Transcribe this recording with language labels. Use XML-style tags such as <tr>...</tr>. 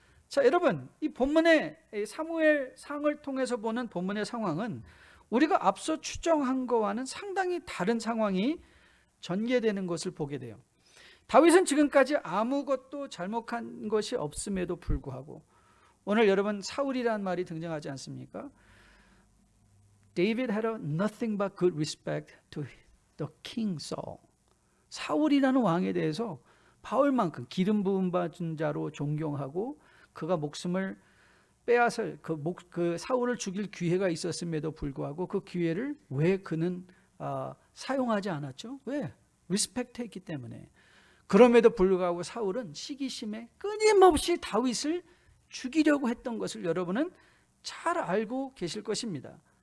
<ko>자, 여러분 이 본문의 사무엘상을 통해서 보는 본문의 상황은 우리가 앞서 추정한 것과는 상당히 다른 상황이 전개되는 것을 보게 돼요. 다윗은 지금까지 아무것도 잘못한 것이 없음에도 불구하고 오늘 여러분 사울이라는 말이 등장하지 않습니까?</ko> <en>David had nothing but good respect to the king Saul.</en> <ko>사울이라는 왕에 대해서 바울만큼 기름 부음 받은 자로 존경하고 그가 목숨을 빼앗을 그 사울을 죽일 기회가 있었음에도 불구하고 그 기회를 왜 그는 사용하지 않았죠? 왜? 리스펙트했기 때문에. 그럼에도 불구하고 사울은 시기심에 끊임없이 다윗을 죽이려고 했던 것을 여러분은 잘 알고 계실 것입니다.</ko>